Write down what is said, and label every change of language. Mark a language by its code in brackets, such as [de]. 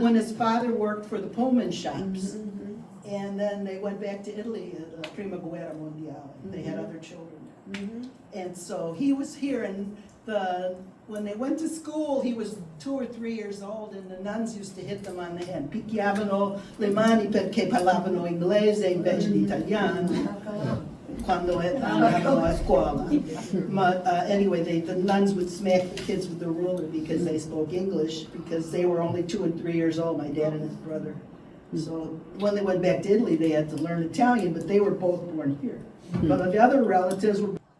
[en] when his father worked for the Pullman shops, and then they went back to Italy, Prima Guerra Mondiale, and they had other children. And so he was here, and when they went to school, he was 2 or 3 years old, and the nuns used to hit them on the head. [it] Picchiavano le mani perché parlavano inglese invece di italiano quando andavano a scuola. [en] But anyway, the nuns would smack the kids with the ruler because they spoke English, because they were only 2 and 3 years old, my dad and his brother. So when they went back to Italy, they had to learn Italian, but they were both born here. But the other relatives were.